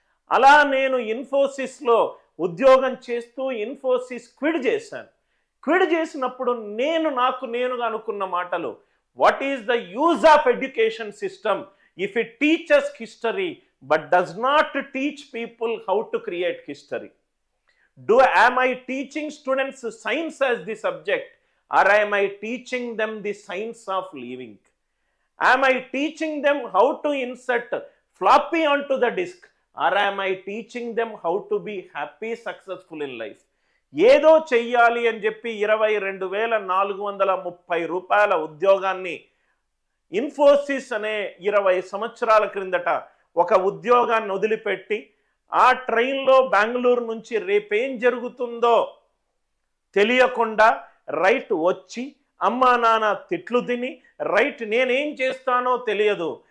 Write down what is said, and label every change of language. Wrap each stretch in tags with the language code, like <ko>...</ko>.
<te>అలా నేను ఇన్ఫోసిస్లో ఉద్యోగం చేస్తూ ఇన్ఫోసిస్ క్విడ్ చేశాను. క్విడ్ చేసినప్పుడు నాకు నేనుగా అనుకున్న మాటలు,</te> <en>What is the use of education system if it teachers history but does not teach people how to create history? Am I teaching students science as the subject, or am I teaching them the science of living? Am I teaching them how to insert floppy onto the disk, or am I teaching them how to be happy, successful in life?</en> <te>ఏదో చెయ్యాలి అని చెప్పి 22,430 రూపాయల ఉద్యోగాన్ని, ఇన్ఫోసిస్ అనే 20 సంవత్సరాల క్రిందట ఒక ఉద్యోగాన్ని వదిలిపెట్టి ఆ ట్రైన్లో బెంగళూరు నుంచి రేపేం జరుగుతుందో తెలియకుండా రైట్ వచ్చి అమ్మా నాన్న తిట్లు తిని, రైట్ నేనేం చేస్తానో తెలియదు.</te>